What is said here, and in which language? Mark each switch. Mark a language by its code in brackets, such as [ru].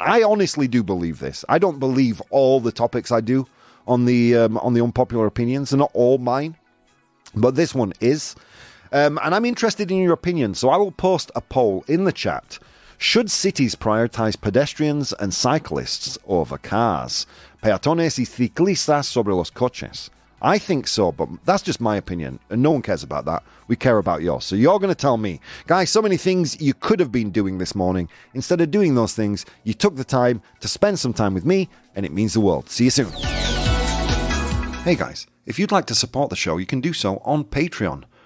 [en] I honestly do believe this. I don't believe all the topics I do on the unpopular opinions. They're not all mine. But this one is. And I'm interested in your opinion. So I will post a poll in the chat. Should cities prioritize pedestrians and cyclists over cars? [es] Peatones y ciclistas sobre los coches. [en] I think so, but that's just my opinion, and no one cares about that. We care about yours. So you're going to tell me, guys, so many things you could have been doing this morning. Instead of doing those things, you took the time to spend some time with me, and it means the world. See you soon. Hey guys, if you'd like to support the show, you can do so on Patreon.